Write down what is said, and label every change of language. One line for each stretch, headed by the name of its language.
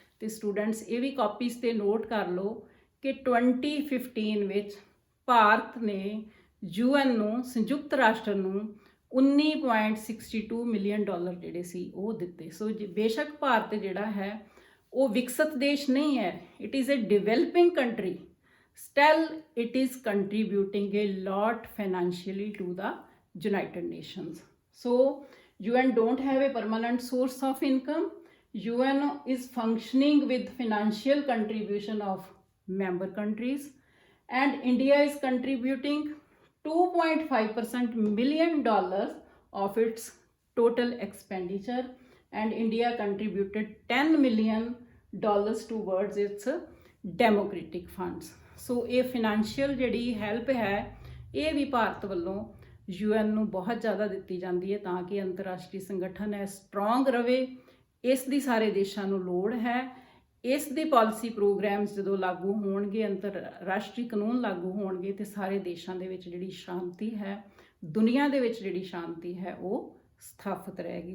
Punjabi: ਤੇ ਸਟੂਡੈਂਟਸ ਇਹ ਵੀ ਕਾਪੀਜ਼ ਤੇ ਨੋਟ ਕਰ ਲਓ ਕਿ 2015 ਵਿੱਚ ਭਾਰਤ ਨੇ UN ਨੂੰ, ਸੰਯੁਕਤ ਰਾਸ਼ਟਰ ਨੂੰ $19.62 ਮਿਲੀਅਨ ਜਿਹੜੇ ਸੀ ਉਹ ਦਿੱਤੇ। ਸੋ ਬੇਸ਼ੱਕ ਭਾਰਤ ਜਿਹੜਾ ਹੈ ਉਹ ਵਿਕਸਿਤ ਦੇਸ਼ ਨਹੀਂ ਹੈ,
English: It is a developing country, still it is contributing a lot financially to the United Nations. So UN don't have a permanent source of income. UN is functioning with financial contribution of member countries, and India is contributing $2.5 million of its total expenditure, and India contributed $10 million towards its democratic funds.
Punjabi: So ਇਹ financial ਜਿਹੜੀ help ਹੈ ਇਹ ਵੀ ਭਾਰਤ ਵੱਲੋਂ UN ਨੂੰ ਬਹੁਤ ਜ਼ਿਆਦਾ ਦਿੱਤੀ ਜਾਂਦੀ ਹੈ ਤਾਂ ਕਿ ਅੰਤਰਰਾਸ਼ਟਰੀ ਸੰਗਠਨ ਹੈ ਸਟਰੋਂਗ ਰਵੇ। ਇਸ ਦੀ ਸਾਰੇ ਦੇਸ਼ਾਂ ਨੂੰ ਲੋੜ ਹੈ। ਇਸ ਦੇ ਪਾਲਿਸੀ ਪ੍ਰੋਗਰਾਮਸ ਜਦੋਂ ਲਾਗੂ ਹੋਣਗੇ, ਅੰਤਰਰਾਸ਼ਟਰੀ ਕਾਨੂੰਨ ਲਾਗੂ ਹੋਣਗੇ ਤੇ ਸਾਰੇ ਦੇਸ਼ਾਂ ਦੇ ਵਿੱਚ ਜਿਹੜੀ ਸ਼ਾਂਤੀ ਹੈ, ਦੁਨੀਆ ਦੇ ਵਿੱਚ ਜਿਹੜੀ ਸ਼ਾਂਤੀ ਹੈ ਉਹ ਸਥਾਪਿਤ ਰਹੇਗੀ।